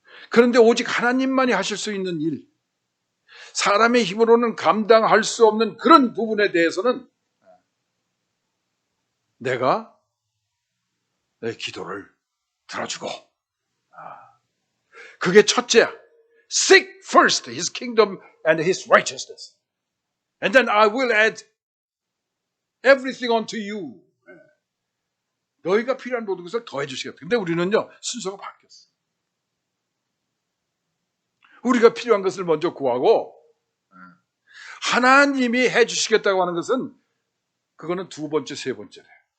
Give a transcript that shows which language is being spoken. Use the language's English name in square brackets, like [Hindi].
[Korean] 그런데 오직 하나님만이 하실 수 있는 일, 사람의 힘으로는 감당할 수 없는 그런 부분에 대해서는 내가 내 기도를 들어주고, 그게 첫째야. [English] Seek first His kingdom and His righteousness, and then I will add everything unto you. [Korean] 너희가 필요한 모든 것을 더해 주시겠다. 근데 우리는요, 순서가 바뀌었어. 우리가 필요한 것을 먼저 구하고 하나님이 해 주시겠다고 하는 것은 그거는 두 번째, 세 번째래요.